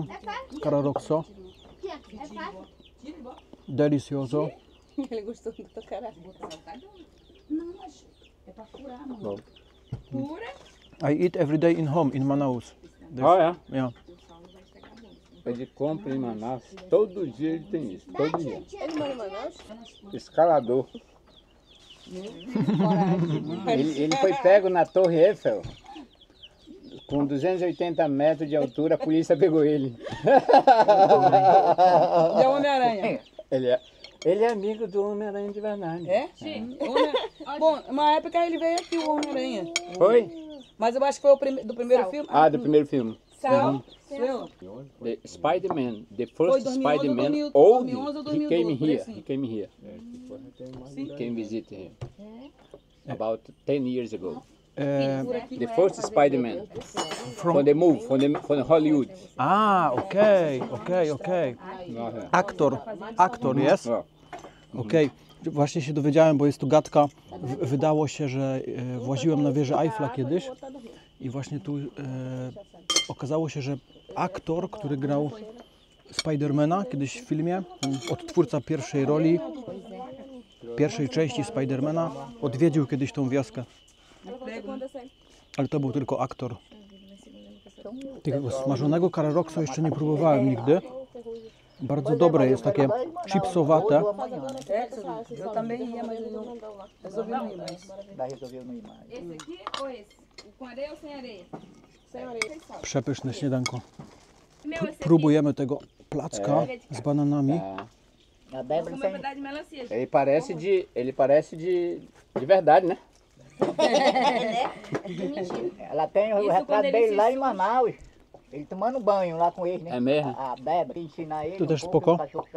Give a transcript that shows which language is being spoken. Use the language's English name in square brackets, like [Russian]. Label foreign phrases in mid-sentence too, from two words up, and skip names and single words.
[Portuguese] Cararokso. É fácil. Delicioso. Ele gostou do caralho. Bom. [English] I eat every day in home, in Manaus. [Portuguese] Ah, é? [English] Yeah. [Portuguese] Ele compra em Manaus. Todo dia ele tem isso. Todo dia. Ele mora em Manaus? Escalador. Ele foi pego na Torre Eiffel. Com 280 metros de altura, a polícia pegou ele. E a Homem-Aranha? Ele é amigo do Homem-Aranha de verdade. É? Sim. Bom, uma época ele veio aqui, o Homem-Aranha. Foi? Mas eu acho que foi o do primeiro filme. Ah, do primeiro filme. Sal. Seu. [English] The Spider-Man, the [Portuguese] Foi [English] first [Portuguese] 2011 ou [English] Spider-Man [Portuguese] 2011 [English] old, [Portuguese] ou [English] he came [Portuguese] 2012, [English] here. [Portuguese] assim. [English] He came here. He came visit here. About 10 years ago. The first Spider-Man from the movie, from Hollywood. [Polish] Okej. Aktor, jest? [English] Oh. [Polish] Okej. Właśnie się dowiedziałem, bo jest tu gadka. Wydało się, że właziłem na wieżę Eiffla kiedyś i właśnie tu okazało się, że aktor, który grał Spidermana kiedyś w filmie, odtwórca pierwszej roli, pierwszej części Spidermana, odwiedził kiedyś tą wioskę. Ale to był tylko aktor. Tego smażonego cararokso jeszcze nie próbowałem nigdy. Bardzo dobre jest, takie chipsowate. [Portuguese] Eu também ia, mas eu resolvi não ir mais. Vai resolver não ir mais. Esse aqui ou esse? Com areia ou sem areia? Sem areia. [Polish] Przepyszne śniadanko. [Portuguese] Meu, esse aqui. [Polish] Próbujemy tego placka z bananami. [Portuguese] A Débora Vamos tem. pedaço de melancia. Ele parece de verdade, né? Ela tem o Isso retrato quando ele dele se lá em suja. Manaus. Ele tomando banho lá com ele, né? É mesmo? A Débora que ensina ele. [Polish] To też [Portuguese] um pouco, [Polish] spoko, [Portuguese] o cachorro fica